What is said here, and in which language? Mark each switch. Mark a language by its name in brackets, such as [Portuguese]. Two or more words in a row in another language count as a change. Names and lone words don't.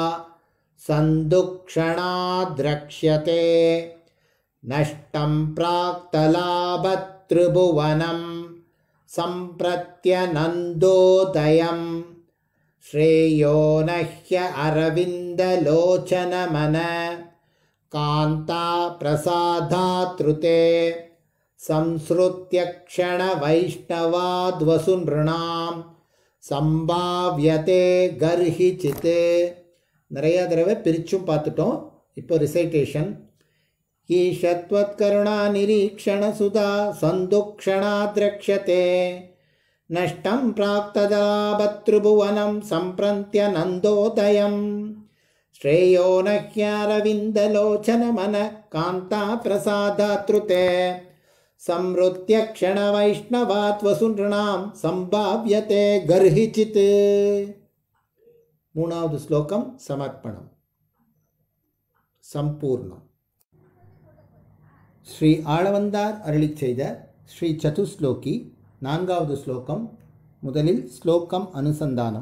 [Sanskrit] सन्दुक्षणाद्रक्ष्यते नष्टं प्राक्तलाभत्रिभुवनं सम्प्रत्यनन्दोदयं श्रेयो नह्य अरविन्दलोचनमन कान्ता प्रसादातृते संश्रुत्यक्षणवैष्णवाद्वसु नृणां संभाव्यते गर्हिचित् [Tamil] நிறைய தடவை பிரிச்சும் பார்த்துட்டோம். இப்போ ரிசைட்டேஷன். [Sanskrit] ईशत्वत्करुणा निरीक्षण सुधा सन्धुक्षणाद्रक्ष्यते नष्टं प्राक्तदाभत्रिभुवनं सम्प्रन्त्यनन्दोदयं श्रेयो न ह्यारविन्दलोचनमनः कान्ता प्रसादात्रुते संवृत्य क्षणवैष्णवात् वसुनृणां संभाव्यते गर्हिचित्. [Tamil] மூணாவது ஸ்லோகம் சமர்ப்பணம் சம்பூர்ணம். ஸ்ரீ ஆளவந்தார் அருளிச் செய்த ஸ்ரீ சதுஸ்லோகி நான்காவது ஸ்லோகம். முதலில் ஸ்லோகம் அனுசந்தானம்.